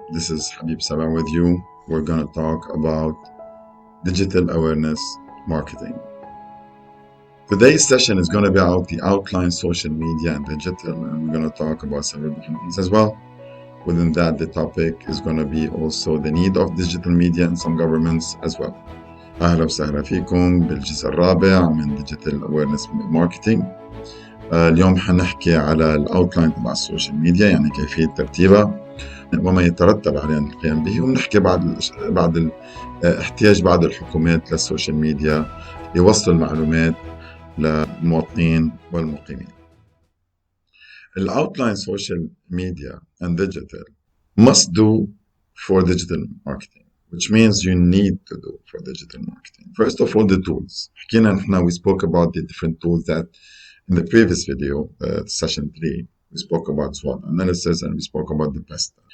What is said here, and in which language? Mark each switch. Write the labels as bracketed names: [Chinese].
[English] This is Habib Sabah with you. We're going to talk about digital awareness marketing. Today's session is going to be about the outline social media and digital, and we're going to talk about several different things as well. Within that, the topic is going to be also the need of digital media in some governments as well. [Arabic] أهلا وسهلا فيكم بالجزء الرابع من Digital Awareness Marketing. اليوم حنحكي على الأوتلاين تبع السوشيال ميديا، يعني كيفية ترتيبها وما يترتب عليها القيام به، وبنحكي بعد احتياج بعض الحكومات للسوشيال ميديا لوصل المعلومات للمواطنين والمقيمين. [English] الأوتلاين social media and digital must do for digital marketing, which means you need to do for digital marketing. First of all, the tools. [Arabic] حكينا نحن, [English] we spoke about the different tools that in the previous video, session 3, we spoke about SWOT analysis and we spoke about the best.